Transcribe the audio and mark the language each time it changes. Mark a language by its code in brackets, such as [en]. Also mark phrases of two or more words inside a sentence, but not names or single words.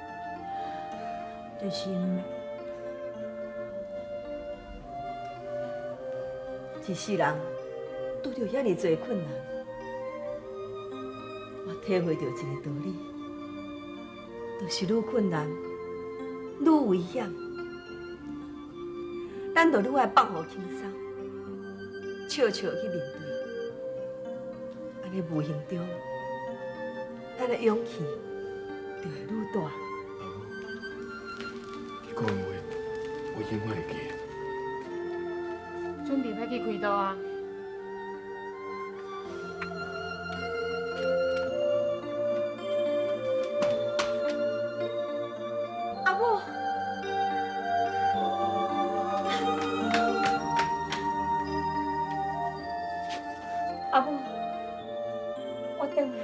[nan] 就是一世人拄着遐尼侪困难，我体会到一个道理，就是愈困难愈危险，咱就愈爱放互轻松，笑笑去面对，安尼无形中，咱的勇气就会愈大。你讲的话，我永远会记的。准备要去开刀啊！阿母，阿母，我回来。